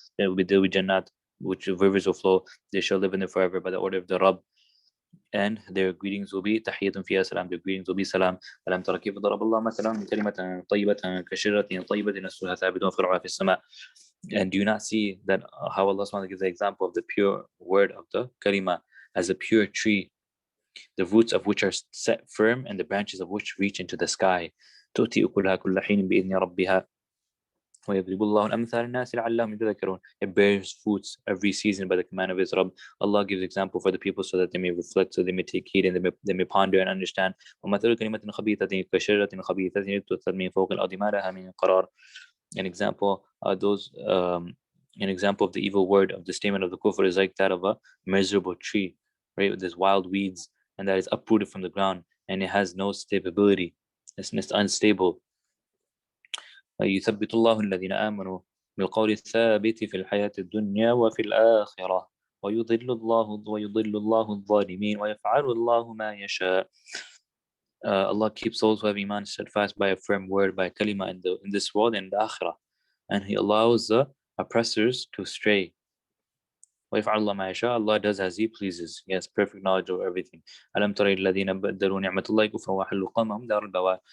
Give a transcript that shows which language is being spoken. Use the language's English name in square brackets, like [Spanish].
[English] There will be Jannat, which rivers will flow. They shall live in there forever by the order of the Rabb. And their greetings will be [Arabic] تحية فيها سلام. [English] Their greetings will be salam. [Arabic] ألم تر كيف ضرب الله مثلا كلمة طيبة كشجرة طيبة أصلها ثابت وفرعها في السماء. [English] And do you not see that how Allah SWT gives the example of the pure word of the kalima as a pure tree, the roots of which are set firm and the branches of which reach into the sky. [Arabic] تؤتي أكلها كل حين بإذن ربها وَيَضْرِبُ اللَّهُ الْأَمْثَالَ لِلنَّاسِ لَعَلَّهُمْ يَتَذَكَّرُونَ. [English] It bears fruits every season by the command of His Rabb. Allah gives example for the people so that they may reflect, so they may take heed, and they may ponder and understand. [Arabic] وَمَثَلُ كَلِمَةٍ خَبِيثَةٍ كَشَجَرَةٍ خَبِيثَةٍ اجْتُثَّتْ مِنْ فَوْقِ الْأَرْضِ مَا لَهَا مِنْ قَرَارٍ. [English] An example, an example of the evil word of the statement of the kufr is like that of a miserable tree, right? With these wild weeds, and that is uprooted from the ground, and it has no stability. It's unstable. [Arabic] يثبت الله الذين آمنوا بالقول الثابت في الحياة الدنيا وفي الآخرة ويضل الله الظالمين ويفعل الله ما يشاء. [English] Allah keeps those who have iman steadfast by a firm word, by kalima in this world and the akhirah, and He allows the oppressors to stray. [Arabic] وَيَفْعَلُ اللَّهُ مَا يَشَاءُ. [English] Allah does as He pleases. He has perfect knowledge of everything. [Arabic] أَلَمْ تَرَ الَّذِينَ بَدَّلُوا نِعْمَةَ اللَّهِ كُفْرًا وَأَحَلُّوا قَوْمَهُمْ دَارَ الْبَوَارِ.